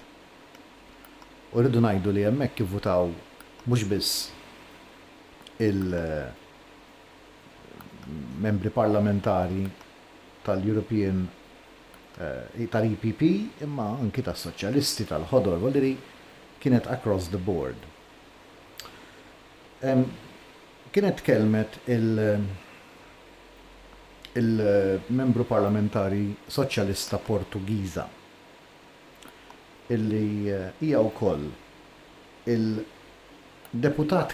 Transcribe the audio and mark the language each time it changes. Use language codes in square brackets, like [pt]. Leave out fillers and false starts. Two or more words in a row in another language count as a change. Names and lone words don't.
[mt] U rridu ngħidu li hemmhekk ivvotaw mhux biss il-membri parlamentari tal-European tal-EPP imma anki tas-Soċjalisti tal-ħodor voldiri kienet [en] across the board. [mt] Kienet kelmet il-membru parlamentari Soċjalista Portugiża illi hija wkoll il-deputat